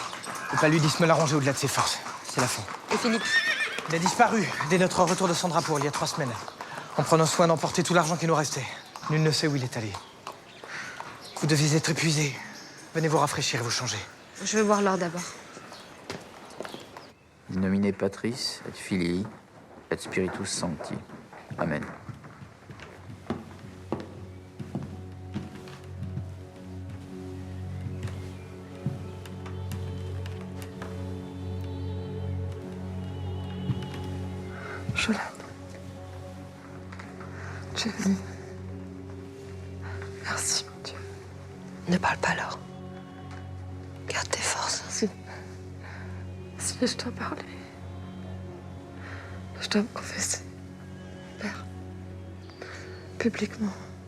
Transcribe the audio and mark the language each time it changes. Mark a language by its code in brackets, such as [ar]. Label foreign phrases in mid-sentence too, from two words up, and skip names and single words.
[fr] Le paludisme l'a rongé au-delà de ses forces. C'est la fin. Et Philippe? Il a disparu dès notre retour de Sandrapur il y a 3 semaines. En prenant soin d'emporter tout l'argent qui nous restait. Nul ne sait où il est allé. Vous deviez être épuisé. Venez vous rafraîchir et vous changer. Je veux voir l'or d'abord. [la] In nomine Patris et Filii et Spiritus Sancti. Amen. [fr] Jolane. Tu es venue. Merci, mon Dieu. Ne parle pas, Laure. Garde tes forces. Si je dois parler, je dois me confesser. Père, publiquement.